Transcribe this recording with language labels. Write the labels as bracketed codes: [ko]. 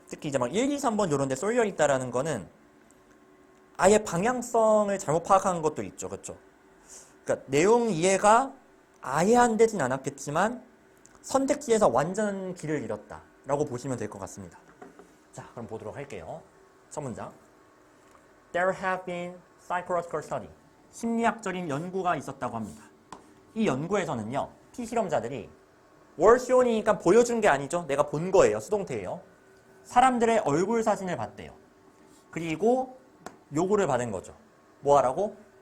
[ko] 특히 이제 막 1, 2, 3번 이런 데 쏠려 있다라는 거는 아예 방향성을 잘못 파악한 것도 있죠. 그렇죠? 그러니까 내용 이해가 아예 안 되진 않았겠지만 선택지에서 완전 길을 잃었다 라고 보시면 될 것 같습니다. 자, 그럼 보도록 할게요. 첫 문장. [en] There have been psychological study. [ko] 심리학적인 연구가 있었다고 합니다. 이 연구에서는요, 피실험자들이 월쇼니니까 보여준 게 아니죠. 내가 본 거예요. 수동태예요. 사람들의 얼굴 사진을 봤대요. 그리고 요구를 받은 거죠. 뭐 하라고?